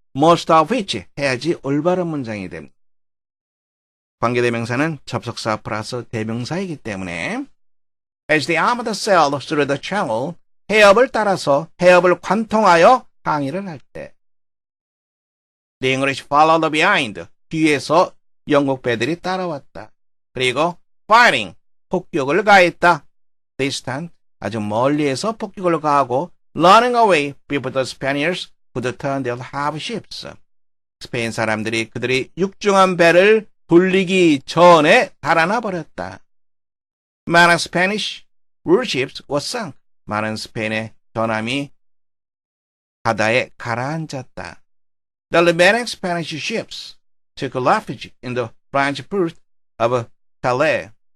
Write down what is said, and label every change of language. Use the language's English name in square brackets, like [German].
[Korean] most of which 해야지 올바른 문장이 됩니다. 관계대명사는 접속사 플러스 대명사이기 때문에 [English] as the armada sailed through the channel, [Korean] 해협을 따라서 해협을 관통하여 항해를 할 때 [English] the English followed behind, [Korean] 뒤에서 영국 배들이 따라왔다. 그리고 firing, 폭격을 가했다. [English] distant, [Korean] 아주 멀리에서 폭격을 가하고 [English] running away before the Spaniards could turn their harbor ships. [Korean] 스페인 사람들이 그들이 육중한 배를 돌리기 전에 달아나 버렸다. [English] Many Spanish warships were sunk. [Korean] 많은 스페인의 전함이 바다에 가라앉았다. [English] The remaining Spanish ships took refuge in the French port of Calais.